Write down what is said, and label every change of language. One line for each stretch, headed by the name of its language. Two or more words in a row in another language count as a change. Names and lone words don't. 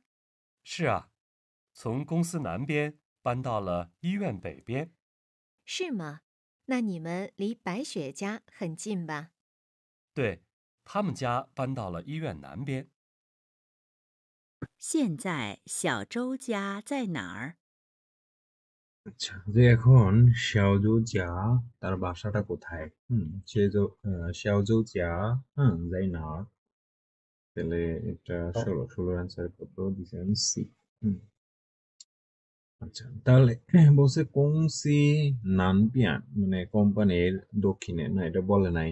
Chinese: 是啊，从公司南边搬到了医院北边。是吗？那你们离白雪家很近吧？对，他们家搬到了医院南边。现在小周家在哪儿？
Bangla: আচ্ছা, যে এখন
Chinese: 小周家
Bangla: তার বাসাটা কোথায়?
Chinese: 小周家,
Bangla: হ্যাঁ, যাই না, তাহলে এটা 16 অ্যান্সার কত দিছে? আমি সি। আচ্ছা, তাহলে বলছে
Chinese: 公司南边
Bangla: মানে কোম্পানির দক্ষিণে, না এটা বলে নাই।